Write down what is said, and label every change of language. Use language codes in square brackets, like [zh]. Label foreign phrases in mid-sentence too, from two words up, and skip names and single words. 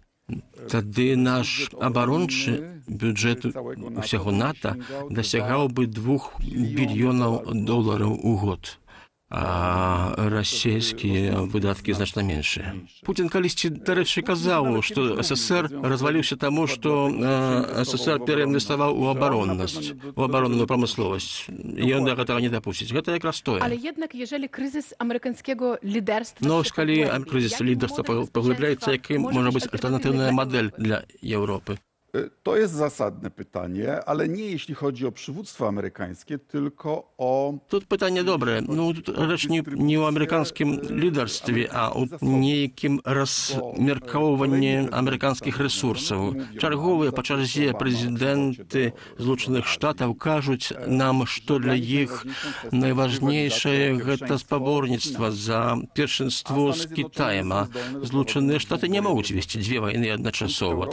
[be] Тады наш абарончы бюджэт усяго НАТО дасягаў бы $2 більёнаў у год. А расійскія выдаткі значна меншыя. Путін калісьці, дарэчы, казаў, што СССР разваліўся таму, што СССР пераінвеставаў у абароннасць, у абаронную прамысловасць. І ён да гэтага не дапусціць. Гэта якраз тое. [pl] Але jednak, jeżeli kryzys amerykańskiego liderstwa... [be] Ну, калі крызіс лідарства паглыбляецца, яким можа быць альтэрнатыўная мадэль для Європи? [pl] To jest zasadne pytanie, ale nie jeśli chodzi o przywództwo amerykańskie, tylko o... [be] Тут пытанне добрае. Ну, тут рэч не ў амерыканскім лідарстве, а ў нейкім размеркоўванні амерыканскіх рэсурсаў. Чарговыя па чарзе прэзідэнты Злучаных Штатаў кажуць нам, што для іх найважнейшае гэта спаборніцтва за першынство з Кітаем, а Злучаныя Штаты не могуць весці дзве вайны адначасова.